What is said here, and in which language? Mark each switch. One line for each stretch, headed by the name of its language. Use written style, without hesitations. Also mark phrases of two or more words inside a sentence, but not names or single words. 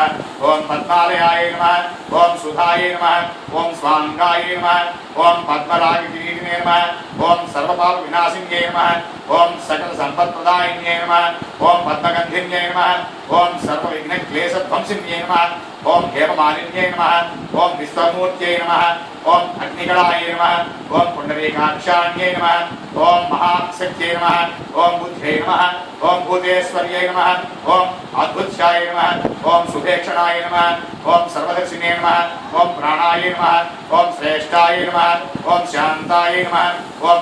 Sanskrit: ॐ पद्मालयाय नमः। ॐ सुधाय नमः। ॐ स्वाङ्गाय नमः। ॐ पद्मरागकिरीटिने नमः। ॐ सर्वपापविनाशिन्ये नमः। ॐ सकलसम्पत्प्रदायिन्ये नमः। ॐ पद्मगन्धिन्ये नमः। ॐ सर्वविघ्नक्लेशध्वंसिन्ये नमः। ఓం హేమమాలిన్యై నమః ఓం విశ్వమూర్త్యై నమః ఓం అగ్నికళాయ నమః ఓం పుండరీకాక్షాణ్యై నమః ఓం మహాశక్త్యై నమః ఓం బుద్ధ్యై నమః ఓం భూతేశ్వర్యై నమః ఓం అద్భుత్యాయ నమః ఓం శుభేక్షణాయ నమః ఓం సర్వదర్శినే నమః ఓం ప్రాణాయ నమః ఓం శ్రేష్ఠాయ నమః ఓం శాంతాయ నమః ఓం